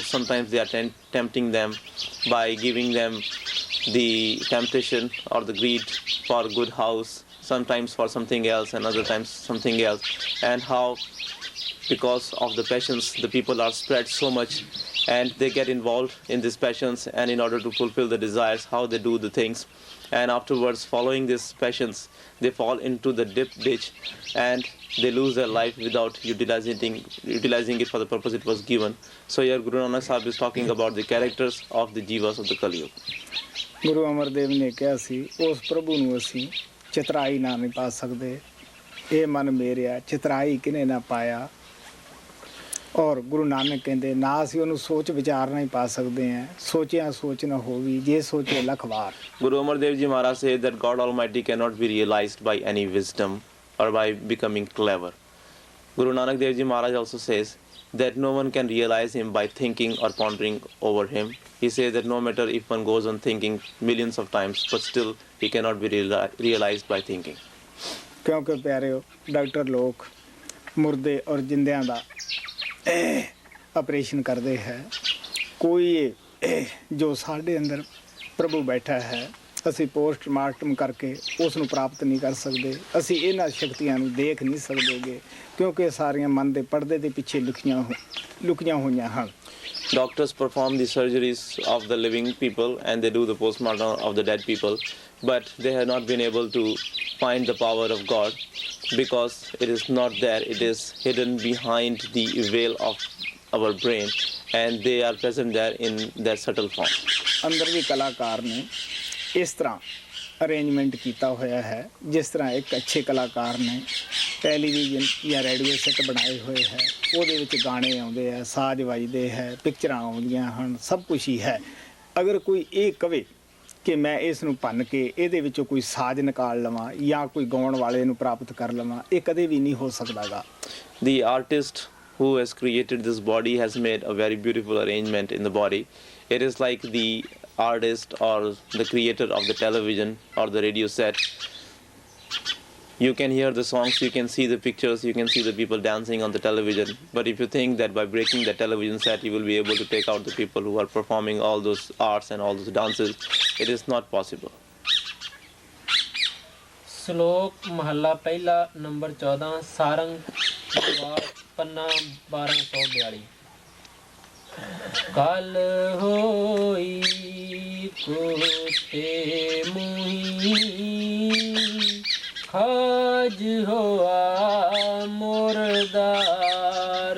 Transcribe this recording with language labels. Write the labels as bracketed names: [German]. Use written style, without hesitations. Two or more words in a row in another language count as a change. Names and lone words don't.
[English] Sometimes they are tempting them by giving them the temptation or the greed for a good house, sometimes for something else and other times something else, and how because of the passions the people are spread so much and they get involved in these passions, and in order to fulfill the desires, how they do the things, and afterwards following these passions they fall into the deep ditch, and they lose their life without utilizing it for the purpose it was given. So here Guru Nanak Sahib is talking about the characters of the jivas of the Kali Yuga. [Punjabi] ਗੁਰੂ ਅਮਰਦੇਵ ਨੇ ਕਿਹਾ ਸੀ ਉਸ ਪ੍ਰਭੂ ਨੂੰ ਅਸੀਂ ਚਿਤਰਾਈ ਨਾ ਨਹੀਂ ਪਾ ਸਕਦੇ, ਇਹ ਮਨ ਮੇਰਿਆ ਚਿਤਰਾਈ ਕਿਨੇ ਨਾ ਪਾਇਆ। ਔਰ ਗੁਰੂ ਨਾਨਕ ਕਹਿੰਦੇ ਨਾ ਅਸੀਂ ਉਹਨੂੰ ਸੋਚ ਵਿਚਾਰ ਨਹੀਂ ਪਾ ਸਕਦੇ ਹਾਂ, ਸੋਚਿਆ ਸੋਚ ਨਾ ਹੋਵੀ ਜੇ ਸੋਚੇ ਲੱਖ ਵਾਰ। [English] Guru Amar Dev Ji Maharaj says that God Almighty cannot be realized by any wisdom or by becoming clever. Guru Nanak Dev Ji Maharaj also says that no one can realize him by thinking or pondering over him. He says that no matter if one goes on thinking millions of times, but still he cannot be realized by thinking. [Punjabi] ਕਿਉਂਕਿ ਪਿਆਰਿਓ ਡਾਕਟਰ ਲੋਕ ਮੁਰਦੇ ਔਰ ਜਿੰਦਿਆਂ ਦਾ ਆਪਰੇਸ਼ਨ ਕਰਦੇ ਹੈ, ਕੋਈ ਜੋ ਸਾਡੇ ਅੰਦਰ ਪ੍ਰਭੂ ਬੈਠਾ ਹੈ ਅਸੀਂ ਪੋਸਟਮਾਰਟਮ ਕਰਕੇ ਉਸ ਨੂੰ ਪ੍ਰਾਪਤ ਨਹੀਂ ਕਰ ਸਕਦੇ, ਅਸੀਂ ਇਹਨਾਂ ਸ਼ਕਤੀਆਂ ਨੂੰ ਦੇਖ ਨਹੀਂ ਸਕਦੇਗੇ ਕਿਉਂਕਿ ਸਾਰੀਆਂ ਮਨ ਦੇ ਪਰਦੇ ਦੇ ਪਿੱਛੇ ਲੁਕੀਆਂ ਹੋਈਆਂ ਹਨ। [English] Doctors perform the surgeries of the living people and they do the postmortem of the dead people, but they have not been able to find the power of God because it is not there. It is hidden behind the veil of our brain and they are present there in their subtle form. [Punjabi] ਅੰਦਰ ਵੀ ਕਲਾਕਾਰ ਨੇ ਇਸ ਤਰ੍ਹਾਂ ਅਰੇਂਜਮੈਂਟ ਕੀਤਾ ਹੋਇਆ ਹੈ ਜਿਸ ਤਰ੍ਹਾਂ ਇੱਕ ਅੱਛੇ ਕਲਾਕਾਰ ਨੇ ਟੈਲੀਵਿਜ਼ਨ ਜਾਂ [English] radio set [Punjabi] ਬਣਾਏ ਹੋਏ ਹੈ, ਉਹਦੇ ਵਿੱਚ ਗਾਣੇ ਆਉਂਦੇ ਹੈ, ਸਾਜ਼ ਵੱਜਦੇ ਹੈ, ਪਿਕਚਰਾਂ ਆਉਂਦੀਆਂ ਹਨ, ਸਭ ਕੁਝ ਹੀ ਹੈ। ਅਗਰ ਕੋਈ ਇਹ ਕਵੇ ਕਿ ਮੈਂ ਇਸ ਨੂੰ ਭੰਨ ਕੇ ਇਹਦੇ ਵਿੱਚੋਂ ਕੋਈ ਸਾਜ਼ ਨਿਕਾਲ ਲਵਾਂ ਜਾਂ ਕੋਈ ਗਾਉਣ ਵਾਲੇ ਨੂੰ ਪ੍ਰਾਪਤ ਕਰ ਲਵਾਂ, ਇਹ ਕਦੇ ਵੀ ਨਹੀਂ ਹੋ ਸਕਦਾਗਾ। [English] The artist who has created this body has made a very beautiful arrangement in the body. It is like the artist or the creator of the television or the radio set. You can hear the songs, you can see the pictures, you can see the people dancing on the television. But if you think that by breaking the television set you will be able to take out the people who are performing all those arts and all those dances, it is not possible. [Punjabi] ਸ਼ਲੋਕ ਮਹੱਲਾ ਪਹਿਲਾ ਨੰਬਰ 14 ਸਾਰੰਗ ਪੰਨਾ 1242। ਕਲ ਹੋਈ ਕੋਤੇ ਮੁਹੀ ਖਾਜ ਹੋਆ ਮੁਰਦਾਰ।